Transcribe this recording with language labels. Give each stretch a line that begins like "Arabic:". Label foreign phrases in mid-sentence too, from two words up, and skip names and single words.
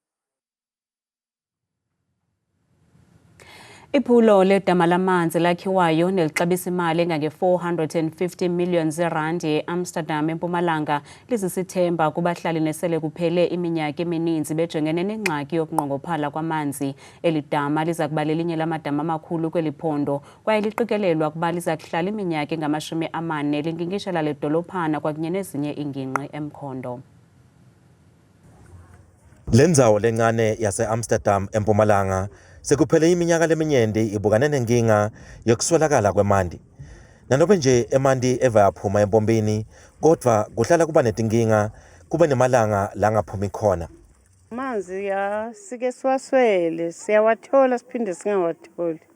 Xhosa: Iphulo ledama lamanzi lakhiwayo nelixabisa imali engange-450 million zeerandi e-Amsterdam eMpumalanga lisisithemba kubahlali nesele kuphele iminyaka emininzi bejongene nengxaki yokunqongophala kwamanzi. Eli dama liza kuba lelinye lamadama amakhulu kweli phondo kwaye liqikelelwa kuba liza kuhlala iminyaka engama-40 linkinkishela le dolophana kwakunye nezinye iingingqi eMkhondo.
Swati: Le ndzawo lencane yase-Amsterdam eMpumalanga sekuphele iminyaka leminyenti ibukane nenkinga yokuswelakala kwemanti. Nanobe nje emanti eva yaphuma empompini, kodwa kuhlala kuba netinkinga, kube nemalanga la ngaphumi khona.
Zulu: Amanzi sike siwaswele, siyawathola siphinde singawatholi.